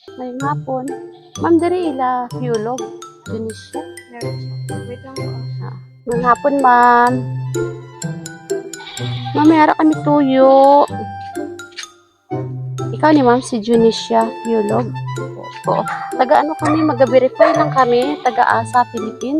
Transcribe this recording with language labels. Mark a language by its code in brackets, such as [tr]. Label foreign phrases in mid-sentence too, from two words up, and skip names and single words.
[hil] May hapon. Ma'am, diri ila Hulog. Tunisia. [tl] Wait lang po. [hil] May hapon, ma'am. Ma'am, may ara kami tuyo. Ikaw ni ma'am, si Junicia Hulog. Oo. Taga ano kami, mag-verify lang kami. Taga ASA, Philippines.